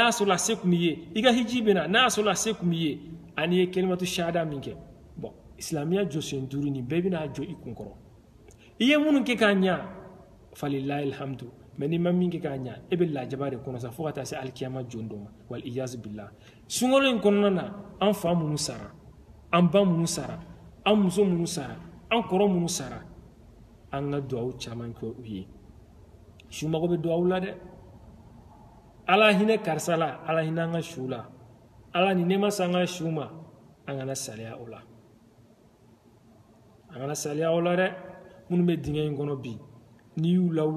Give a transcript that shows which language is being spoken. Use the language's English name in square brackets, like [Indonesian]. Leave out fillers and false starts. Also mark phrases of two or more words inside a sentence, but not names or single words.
[Bambara] y'a sɔrɔ a se tun b'i ye i ka hiji bɛna n'a y'a sɔrɔ a se tun b'i ye ani ye kelimatu shahada min kɛ bon silamɛya jɔsen 5 nin bɛɛ bɛna jɔ i kun kɔrɔ i ye minnu kɛ k'a ɲa [Arabic] فلله الحمد [Bambara] mais n'i ma min kɛ k'a ɲa e bɛ lajaba de kɔnɔ sa fo ka taa se alikiyama jon dɔ ma [Arabic] والعياذ بالله [Bambara] sunkalo in kɔnɔna na an fa minnu sara an ba minnu sara an muso minnu sara an kɔrɔ minnu sara an ka duwawu caman kɛ u ye su mago bɛ duwawu la dɛ ala hinɛ karisa la ala hinɛ an ka su la ala ni ne ma se an ka su ma an kana saliya o la an kana saliya o la dɛ minnu bɛ dingɛ in kɔnɔ bi n'i y'u